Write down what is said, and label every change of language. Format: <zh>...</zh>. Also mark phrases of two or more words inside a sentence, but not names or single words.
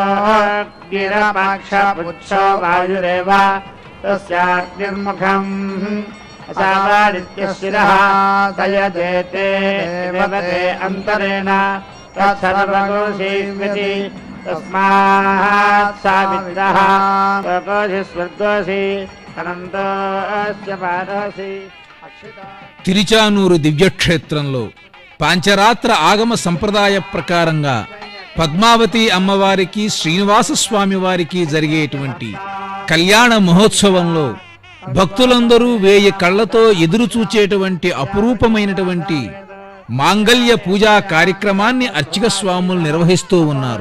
<sa>गिरपाक्षपुच्छो वायुरेव तस्याग्निर्मुखम् असावादित्यशिरः स यजेते देवते अन्तरेण तत्सर्वगोऽसीति तस्मात् सावित्रः स्वकोऽसि स्वर्गोऽसि अनन्तस्य पारोऽसि</sa> <te>తిరుచానూరు దివ్యక్షేత్రంలో పాంచరాత్ర ఆగమ సంప్రదాయ ప్రకారంగా పద్మావతి అమ్మవారికి శ్రీనివాస స్వామి వారికి జరిగేటువంటి కళ్యాణ మహోత్సవంలో భక్తులందరూ 1000 కళ్లతో ఎదురు చూచేటువంటి అపురూపమైనటువంటి మాంగళ్య పూజా కార్యక్రమాన్ని అర్చక స్వాములు నిర్వహిస్తూ ఉన్నారు.</te>